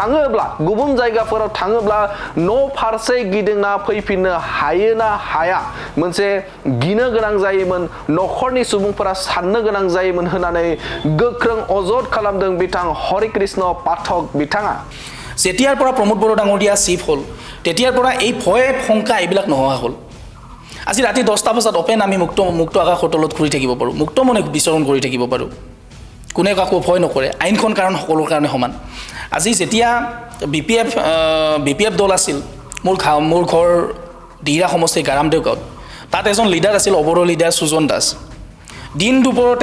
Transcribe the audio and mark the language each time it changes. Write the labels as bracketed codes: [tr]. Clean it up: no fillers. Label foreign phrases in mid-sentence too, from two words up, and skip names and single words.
[brx] थाङोब्ला न' फारसे गिदिंना फैफिननो हायो ना हाया मोनसे गिनो गोनां जायोमोन नखरनि सुबुंफोरा साननो गोनां जायोमोन होननानै गोख्रों अजद खालामदों बिथां हरि कृष्ण पाठक बिथाङा [as] जेতিয়াर পৰা प्रमोद बड़ डाঙरिया চিফ হল তেতিয়াৰ পৰা এই ভয় শংকা এইবিলাক নোহোৱা হল আজি ৰাতি 10টা বজাত ওপেন আমি মুক্ত আকাশৰ তলত ঘূৰি থাকিব পাৰো মুক্ত মনে বিচৰণ কৰি থাকিব পাৰো কোনে কাকো ভয় নকৰে আইনখন কাৰণ সকলোৰ কাৰণে সমান আজি যেতিয়া বিপিএফ দল আছিল মোৰ ঘৰ দিৰা সমষ্টিৰ গাৰামদেউ গাঁৱত তাত এজন লিডাৰ আছিল অবৰ লিডাৰ সুজন দাস দিন দুপৰতে